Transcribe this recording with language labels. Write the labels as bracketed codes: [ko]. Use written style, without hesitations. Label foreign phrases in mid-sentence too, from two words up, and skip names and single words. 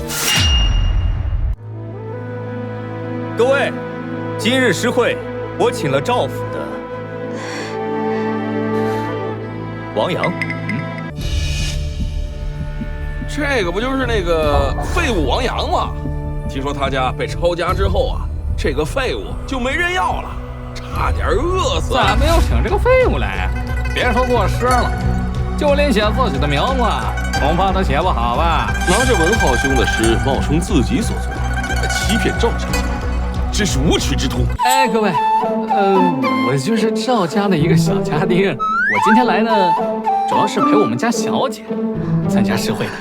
[zh] 各位，今日詩會我請了趙府的王陽。這個不就是那個廢物王陽嗎？聽說他家被抄家之後啊，這個廢物就沒人要了，差點餓死。咱們要請這個廢物來，別說過詩了，就連寫自己的名字恐怕他写不好吧？拿着文浩兄的诗冒充自己所作，还欺骗赵小姐，真是无耻之徒！哎，各位，我就是赵家的一个小家丁，我今天来呢，主要是陪我们家小姐参加诗会的。